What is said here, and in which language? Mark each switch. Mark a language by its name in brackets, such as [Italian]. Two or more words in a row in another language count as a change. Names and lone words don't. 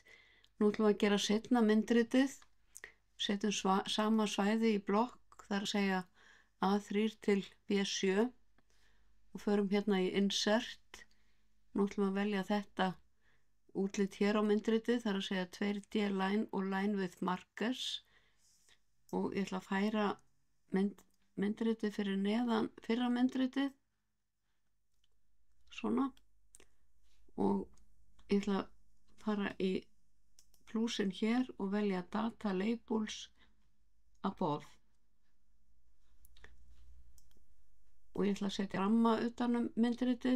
[Icelandic] Nú ætlum við að gera seinna myndritið. Setjum sama svæði í blokk, það er að segja A3 til B7 og förum hérna í Insert. Nú ætlum við að velja þetta útlit hér á myndritið, það er að segja [English] 2D line [Icelandic] og [English] line with markers [Icelandic] og ég ætla að færa myndritið fyrir neðan fyrra myndritið, svona, og ég ætla að fara í plúsin hér og velja [English] Data Labels Above [Icelandic] og ég ætla að setja ramma utanum myndritið.